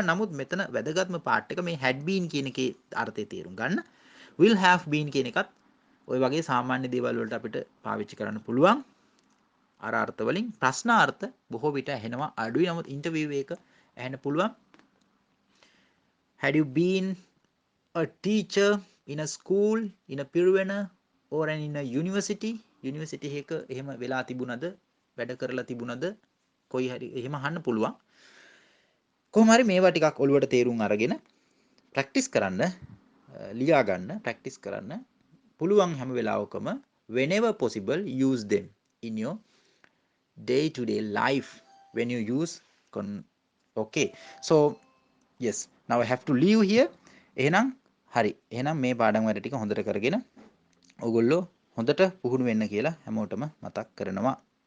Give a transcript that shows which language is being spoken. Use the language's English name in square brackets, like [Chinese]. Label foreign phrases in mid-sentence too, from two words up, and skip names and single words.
[Sinhala] නමුත් මෙතන වැදගත්ම පාර්ට් එක මේ [English] had been [Sinhala] කියන එකේ අර්ථය තේරුම් ගන්න. [English] will have been [Sinhala] කියන එකත් ඔය වගේ සාමාන්‍ය දේවල් වලට අපිට පාවිච්චි කරන්න පුළුවන්. අර අර්ථ වලින් ප්‍රශ්නාර්ථ බොහෝ විට ඇහෙනවා අඩුයි. නමුත් ඉන්ටර්විව් එක ඇහෙන්න පුළුවන්. [English] Had you been a teacher in a school, in a Piruvena or in a university? [Sinhala] University එක එහෙම වෙලා තිබුණද? වැඩ කරලා තිබුණද? කොයි හරි එහෙම අහන්න පුළුවන්. කොහොම හරි මේවා ටිකක් ඔළුවට තේරුම් අරගෙන ප්‍රැක්ටිස් කරන්න, ලියා ගන්න, ප්‍රැක්ටිස් කරන්න පුළුවන් හැම වෙලාවකම [English] whenever possible use them in your day to day life when you use okay. So yes, now I have to leave here. [Sinhala] එහෙනම් හරි. එහෙනම් මේ පාඩම් වැඩ ටික හොඳට කරගෙන ඔයගොල්ලෝ හොඳට පුහුණු වෙන්න කියලා හැමෝටම මතක් කරනවා.